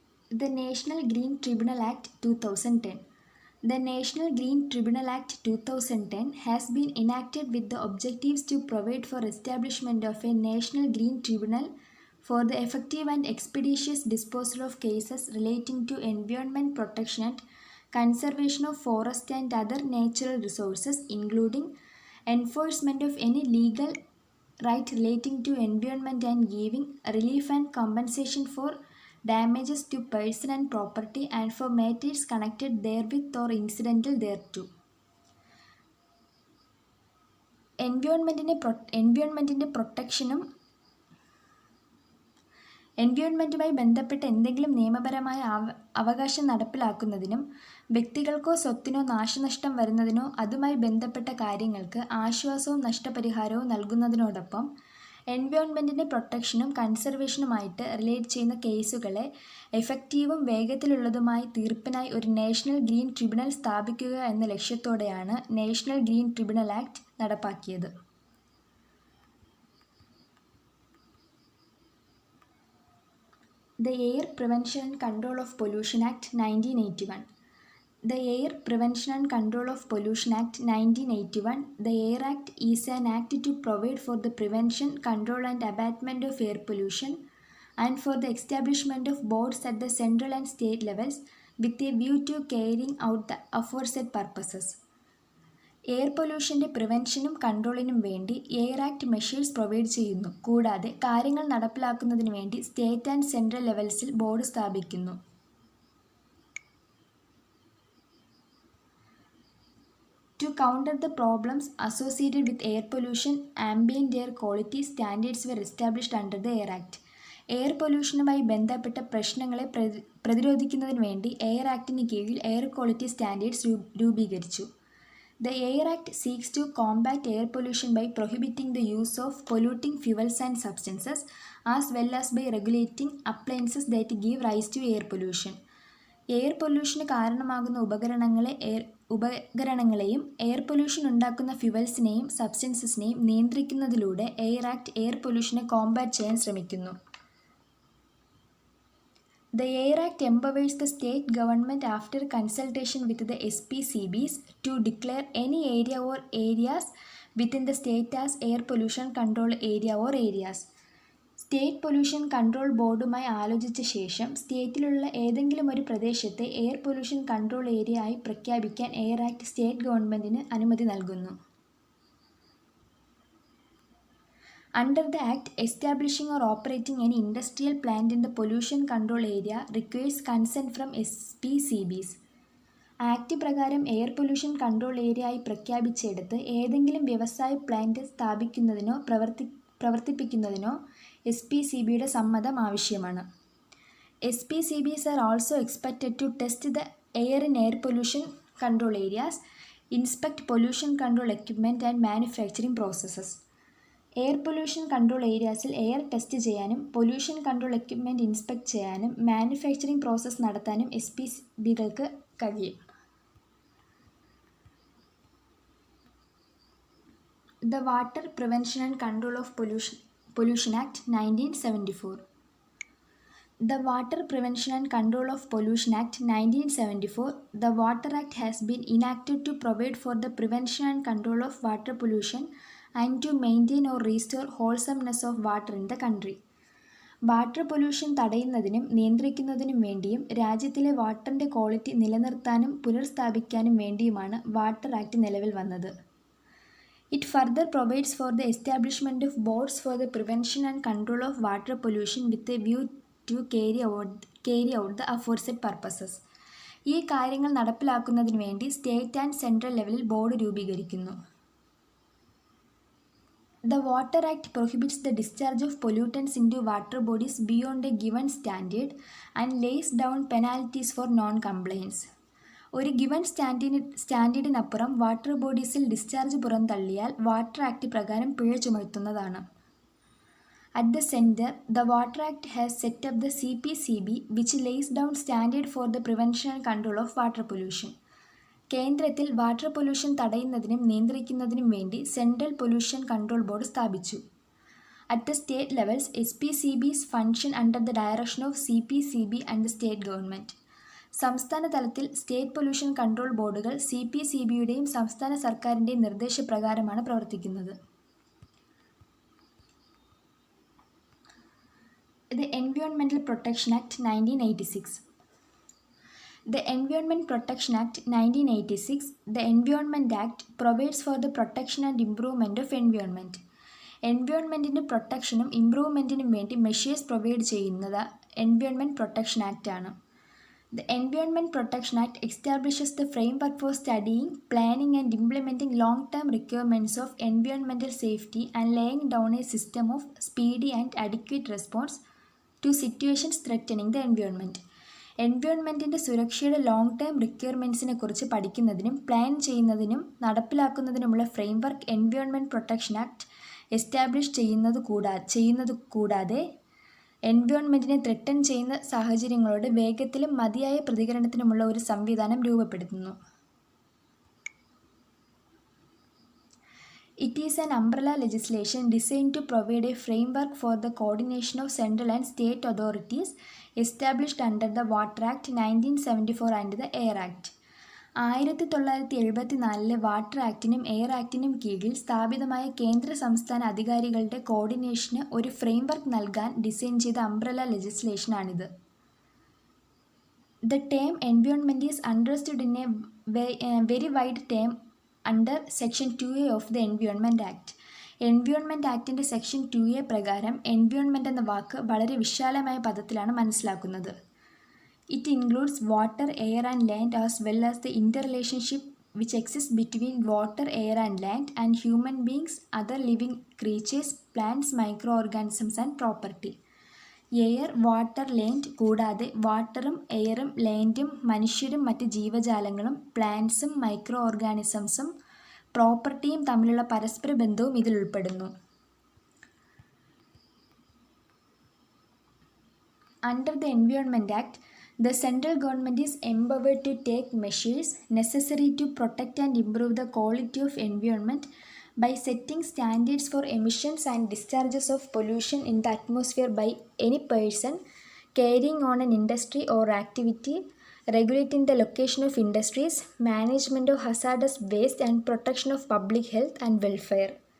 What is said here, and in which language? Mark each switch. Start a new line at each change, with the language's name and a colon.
English: The National Green Tribunal Act 2010. The National Green Tribunal Act 2010 has been enacted with the objectives to provide for establishment of a National Green Tribunal for the effective and expeditious disposal of cases relating to environment protection and conservation of forest and other natural resources, including enforcement of any legal right relating to environment and giving relief and compensation for damages to person and property and for matters connected therewith or incidental thereto.
Malayalam: എൻവയോൺമെൻറ്റിൻ്റെ പ്രൊട്ടക്ഷനും എൻവയോൺമെൻറ്റുമായി ബന്ധപ്പെട്ട എന്തെങ്കിലും നിയമപരമായ അവകാശം നടപ്പിലാക്കുന്നതിനും വ്യക്തികൾക്കോ സ്വത്തിനോ നാശനഷ്ടം വരുന്നതിനോ അതുമായി ബന്ധപ്പെട്ട കാര്യങ്ങൾക്ക് ആശ്വാസവും നഷ്ടപരിഹാരവും നൽകുന്നതിനോടൊപ്പം എൻവയോൺമെൻറ്റിൻ്റെ പ്രൊട്ടക്ഷനും കൺസർവേഷനുമായിട്ട് relate ചെയ്യുന്ന കേസുകളെ എഫക്റ്റീവും വേഗത്തിലുള്ളതുമായി തീർപ്പിനായി ഒരു നാഷണൽ ഗ്രീൻ ട്രിബ്യൂണൽ സ്ഥാപിക്കുക എന്ന ലക്ഷ്യത്തോടെയാണ് നാഷണൽ ഗ്രീൻ ട്രിബ്യൂണൽ ആക്ട് നടപ്പാക്കിയത്.
English: The Air Prevention and Control of Pollution Act 1981. The Air Prevention and Control of Pollution Act 1981, the Air Act, is an act to provide for the prevention, control and abatement of air pollution and for the establishment of boards at the central and state levels with a view to carrying out the aforesaid purposes.
Malayalam: Air പൊല്യൂഷൻ്റെ പ്രിവെൻഷനും കൺട്രോളിനും വേണ്ടി air act measures provide ചെയ്യുന്നു. കൂടാതെ കാര്യങ്ങൾ നടപ്പിലാക്കുന്നതിന് വേണ്ടി state and central ലെവൽസിൽ board സ്ഥാപിക്കുന്നു.
English: To counter the problems associated with air pollution, ambient air quality standards were established under the Air Act.
Malayalam: Air പൊല്യൂഷനുമായി ബന്ധപ്പെട്ട പ്രശ്നങ്ങളെ പ്രതിരോധിക്കുന്നതിന് വേണ്ടി എയർ ആക്ടിന് കീഴിൽ എയർ ക്വാളിറ്റി സ്റ്റാൻഡേർഡ്സ് രൂപീകരിച്ചു.
English: The Air Act seeks to combat air pollution by prohibiting the use of polluting fuels and substances, as well as by regulating appliances that give rise to air pollution.
Malayalam: Air പൊല്യൂഷന് കാരണമാകുന്ന ഉപകരണങ്ങളെയും air pollution ഉണ്ടാക്കുന്ന ഫ്യുവൽസിനെയും സബ്സ്റ്റൻസസിനെയും നിയന്ത്രിക്കുന്നതിലൂടെ air act air പൊല്യൂഷനെ Kombat ചെയ്യാൻ ശ്രമിക്കുന്നു.
English: The Air Act empowers the state government after consultation with the SPCBs to declare any area or areas within the state as air pollution control area or areas.
Malayalam: State pollution control ബോർഡുമായി ആലോചിച്ച ശേഷം സ്റ്റേറ്റിലുള്ള ഏതെങ്കിലും ഒരു പ്രദേശത്തെ air pollution control area ആയി പ്രഖ്യാപിക്കാൻ air act state ഗവൺമെൻറ്റിന് അനുമതി നൽകുന്നു.
English: Under the Act, establishing or operating any industrial plant in the pollution control area requires consent from SPCBs.
Malayalam: Act പ്രകാരം എയർ പൊല്യൂഷൻ കൺട്രോൾ ഏരിയ ആയി പ്രഖ്യാപിച്ചെടുത്ത് ഏതെങ്കിലും വ്യവസായ പ്ലാന്റ് സ്ഥാപിക്കുന്നതിനോ പ്രവർത്തിപ്പിക്കുന്നതിനോ SPCBയുടെ സമ്മതം ആവശ്യമാണ്.
English: SPCBs are also expected to test the air in air pollution control areas, inspect pollution control equipment and manufacturing processes.
Malayalam: Air pollution control ഏരിയാസിൽ air test ചെയ്യാനും pollution control equipment inspect ചെയ്യാനും manufacturing process നടത്താനും SPCBകൾക്ക് കഴിയും.
English: The Water Prevention and Control of Pollution Act 1974. The Water Prevention and Control of Pollution Act 1974, the Water Act has been enacted to provide for the prevention and control of water pollution and to maintain or restore wholesomeness of water in the country.
Malayalam: Water pollution തടയുന്നതിനും നിയന്ത്രിക്കുന്നതിനും വേണ്ടിയും രാജ്യത്തിലെ വാട്ടറിൻ്റെ quality നിലനിർത്താനും പുനഃസ്ഥാപിക്കാനും വേണ്ടിയുമാണ് water act നിലവിൽ വന്നത്.
English: It further provides for the establishment of boards for the prevention and control of water pollution with a view to carry out the aforesaid purposes.
Malayalam: ഈ കാര്യങ്ങൾ നടപ്പിലാക്കുന്നതിന് വേണ്ടി സ്റ്റേറ്റ് ആൻഡ് സെൻട്രൽ ലെവലിൽ board രൂപീകരിക്കുന്നു.
English: The Water Act prohibits the discharge of pollutants into water bodies beyond a given standard and lays down penalties for non-compliance.
Malayalam: ഒരു given സ്റ്റാൻഡേർഡിനപ്പുറം water ബോഡീസിൽ discharge പുറന്തള്ളിയാൽ water act പ്രകാരം പിഴ ചുമത്തുന്നതാണ്.
English: At the center, the Water Act has set up the CPCB, which lays down standard for the prevention and control of water pollution.
Malayalam: കേന്ദ്രത്തിൽ water pollution തടയുന്നതിനും നിയന്ത്രിക്കുന്നതിനും വേണ്ടി central pollution control board സ്ഥാപിച്ചു.
English: At the state levels, SPCBs function under the direction of CPCB and the state government.
Malayalam: സംസ്ഥാന തലത്തിൽ state pollution control ബോർഡുകൾ CPCBയുടെയും സംസ്ഥാന സർക്കാരിൻ്റെയും നിർദ്ദേശപ്രകാരമാണ് പ്രവർത്തിക്കുന്നത്.
English: The Environmental Protection Act 1986. The Environment Protection Act 1986, the Environment Act, provides for the protection and improvement of environment.
Malayalam: എൻവയോൺമെൻറ്റിൻ്റെ പ്രൊട്ടക്ഷനും ഇംപ്രൂവ്മെൻറ്റിനും വേണ്ടി measures provide ചെയ്യുന്നത് environment protection act ആണ്.
English: The Environment Protection Act establishes the framework for studying, planning and implementing long-term requirements of environmental safety and laying down a system of speedy and adequate response to situations threatening the environment.
Malayalam: എൻവയോൺമെൻറ്റിൻ്റെ സുരക്ഷയുടെ long term റിക്വയർമെൻറ്റ്സിനെ കുറിച്ച് പഠിക്കുന്നതിനും plan ചെയ്യുന്നതിനും നടപ്പിലാക്കുന്നതിനുമുള്ള framework environment protection act establish ചെയ്യുന്നത് കൂടാതെ എൻവയോൺമെൻറ്റിനെ threaten ചെയ്യുന്ന സാഹചര്യങ്ങളോട് വേഗത്തിലും മതിയായ പ്രതികരണത്തിനുമുള്ള ഒരു സംവിധാനം രൂപപ്പെടുത്തുന്നു.
English: It is an umbrella legislation designed to provide a framework for the coordination of central and state authorities established under the Water Act 1974 and the Air Act.
Malayalam: 1974 water ആക്ടിനും air ആക്ടിനും കീഴിൽ സ്ഥാപിതമായ കേന്ദ്ര സംസ്ഥാന അധികാരികളുടെ കോർഡിനേഷന് ഒരു ഫ്രെയിംവർക്ക് നൽകാൻ ഡിസൈൻ ചെയ്ത umbrella ലെജിസ്ലേഷനാണിത്.
English: The term environment is understood in a very wide term under Section 2A of the Environment Act.
Malayalam: Environment ആക്ടിൻ്റെ section 2A പ്രകാരം environment എന്ന വാക്ക് വളരെ വിശാലമായ പദത്തിലാണ് മനസ്സിലാക്കുന്നത്.
English: It includes water, air and land as well as the interrelationship which exists between water, air, and land, and human beings, other living creatures, plants, microorganisms, and property.
Malayalam: Air, water, land കൂടാതെ വാട്ടറും എയറും ലാൻഡും മനുഷ്യരും മറ്റ് ജീവജാലങ്ങളും പ്ലാന്റ്സും micro ഓർഗാനിസംസും പ്രോപ്പർട്ടിയും തമ്മിലുള്ള പരസ്പര ബന്ധവും ഇതിൽ ഉൾപ്പെടുന്നു.
English: Under the Environment Act, the central government is empowered to take measures necessary to protect and improve the quality of environment by setting standards for emissions and discharges of pollution in the atmosphere by any person carrying on an industry or activity, regulating the location of industries, management of hazardous waste, and protection of public health and welfare.